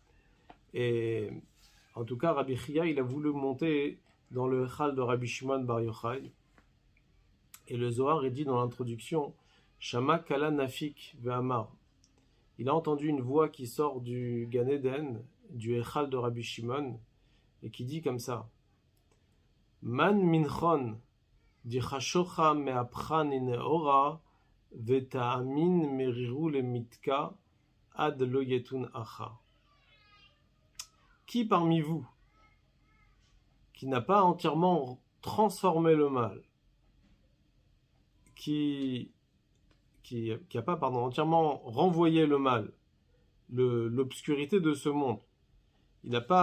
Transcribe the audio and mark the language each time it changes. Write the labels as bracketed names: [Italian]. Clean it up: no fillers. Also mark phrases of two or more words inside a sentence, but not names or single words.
[French] Et en tout cas, Rabbi Chia, il a voulu monter dans le Echal de Rabbi Shimon bar Yochai. Et le Zohar est dit dans l'introduction, [Aramaic] שמע קלא נפיק ואמר. [French] Il a entendu une voix qui sort du Gan Eden, du Echal de Rabbi Shimon, et qui dit comme ça, [Aramaic] מאן מינכון דחשוכא מהפכא לנהורא וטעמין מרירו למתקא עד לא ייתון הכא. [French] Qui parmi vous, qui n'a pas entièrement transformé le mal, qui a pas entièrement renvoyé le mal, l'obscurité de ce monde, il